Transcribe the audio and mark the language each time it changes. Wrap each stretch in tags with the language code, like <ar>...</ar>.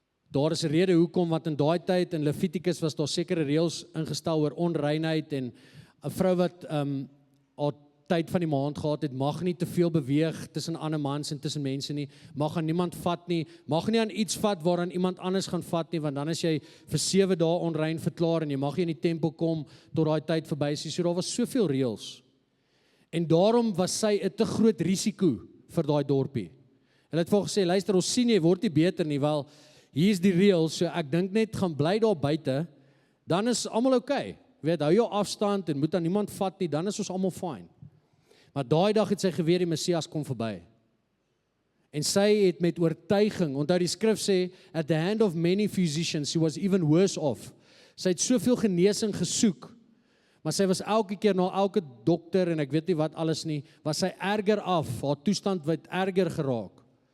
<af>Daar is 'n rede hoekom, want in daai tyd in Levitikus was daar sekere reëls ingestel oor onreinheid en 'n vrou wat haar tyd van die maand gehad het, mag nie te veel beweeg tussen ander mans en tussen mense nie, mag aan niemand vat nie, mag nie aan iets vat waaraan iemand anders gaan vat nie, want dan is jy vir 7 dae onrein verklaar en jy mag nie in die tempel kom tot daai tyd verby is. So daar was soveel reëls. En daarom was sy 'n te groot risiko vir daai dorpie. Hulle het vir haar gesê, luister, ons sien jy word nie beter nie, wel, hier is die reëls, so ek dink net gaan bly daar buite, dan is almal okay. Weet, hou jou afstand en moet aan niemand vat nie, dan is ons almal fine. Maar daai dag het sy geweet die Messias kom verby. En sy het met oortuiging, onthou die skrif sê,</af> <en>at the hand of many physicians, she was even worse off.</en> <af>Sy het soveel genesing gesoek, maar sy was elke keer na elke dokter, en ek weet nie wat alles nie, was sy erger af, haar toestand het erger geraak.</af>